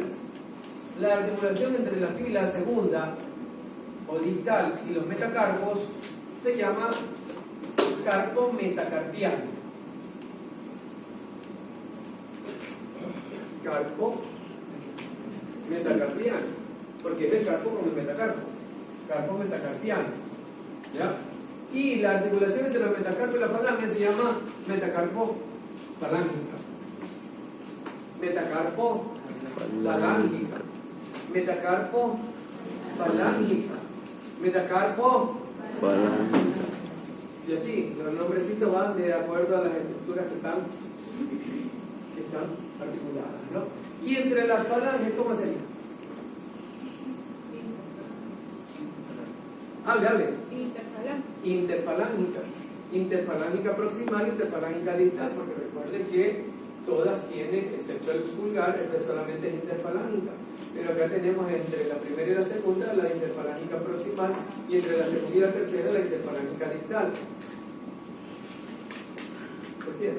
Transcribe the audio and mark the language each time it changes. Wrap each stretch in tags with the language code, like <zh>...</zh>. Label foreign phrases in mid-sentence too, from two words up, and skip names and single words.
<es>La articulación entre la fila segunda o distal y los metacarpos se llama carpo metacarpiano. Carpo metacarpiano, porque es el carpo con el metacarpo. Carpo metacarpiano. ¿Ya? Y la articulación entre los metacarpos y la falange se llama metacarpo falángica. Metacarpo falángica. Metacarpo falángica. Metacarpo falángica. Y así, los nombrecitos van de acuerdo a las estructuras que están articuladas, ¿no? Y entre las falanges, ¿cómo sería? Hable. Interfalángicas. Interfalángica proximal, interfalángica distal, porque recuerden que todas tienen, excepto el pulgar, esta solamente es interfalángica. Pero acá tenemos entre la primera y la segunda la interfalángica proximal y entre la segunda y la tercera la interfalángica distal. ¿Se entiende?</es>